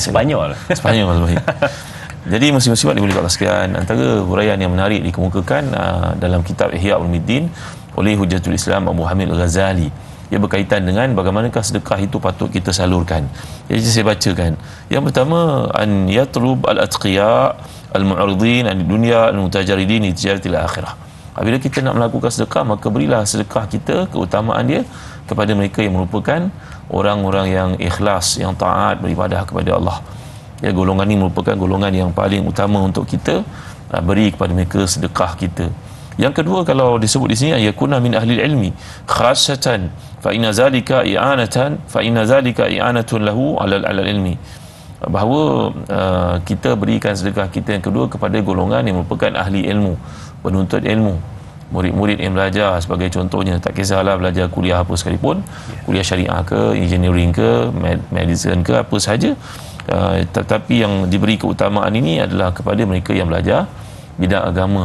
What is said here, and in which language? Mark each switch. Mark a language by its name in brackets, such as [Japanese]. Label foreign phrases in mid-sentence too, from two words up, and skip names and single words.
[Malay] Spanyol. Baik. Jadi muslim-muslimat dimuliakan Allah sekalian, antara huraian yang menarik dikemukakan dalam kitab Ihya Ulumuddin oleh Hujjatul Islam Abu Hamid Al-Ghazali. Ia berkaitan dengan bagaimanakah sedekah itu patut kita salurkan. Jadi saya bacakan. Yang pertama, [Arabic] أن يطلب الأتقياء المعرضين عن الدنيا المتجردين لتجارة الآخرة. [Malay] Apabila kita nak melakukan sedekah, maka berilah sedekah kita keutamaan dia kepada mereka yang merupakan orang-orang yang ikhlas, yang taat beribadah kepada Allah. Ya, golongan ini merupakan golongan yang paling utama untuk kita beri kepada mereka sedekah kita. Yang kedua, kalau disebut di sini, [Arabic] يكون من أهل العلم خاصة فإن ذلك إعانة له على العلم. [Malay] Bahawa kita berikan sedekah kita yang kedua kepada golongan yang merupakan ahli ilmu, penuntut ilmu, murid-murid yang belajar. Sebagai contohnya, tak kisahlah belajar kuliah apa sekalipun, kuliah syariah ke, engineering ke, medicine ke, apa sahaja, tetapi yang diberi keutamaan ini adalah kepada mereka yang belajar bidang agama.